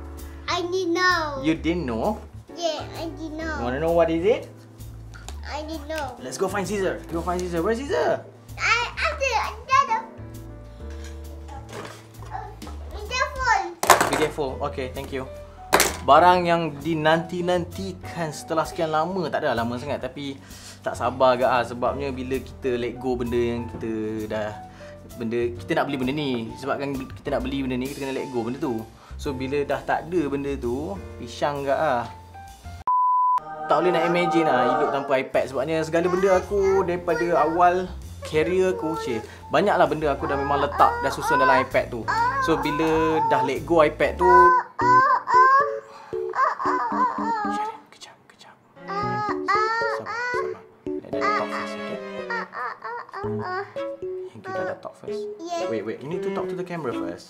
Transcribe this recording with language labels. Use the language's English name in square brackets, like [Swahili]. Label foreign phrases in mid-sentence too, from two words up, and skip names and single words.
[English] I didn't know. You didn't know? Yeah, I didn't know. You wanna know what is it? I didn't know. Let's go find Caesar. Go find Caesar. Where's Caesar? Be careful. Okay, thank you. [Malay] Barang yang dinanti-nantikan setelah sekian lama. Tak adalah lama sangat, tapi tak sabar agak lah. Sebabnya bila kita [English] let go [Malay] benda yang kita dah, kita nak beli benda ni. Sebabkan kita nak beli benda ni, kita kena [English] let go [Malay] benda tu. So bila dah tak ada benda tu, pisang agak lah. Tak boleh nak imagine lah hidup tanpa iPad. Sebabnya segala benda aku daripada awal career aku, banyaklah benda aku dah memang letak, dah susun dalam iPad tu. So bila dah [English] let go [Malay] iPad tu, kejap. Sabar. [English] Let them talk first, okay? You do that talk first. Wait. You need to talk to the camera first.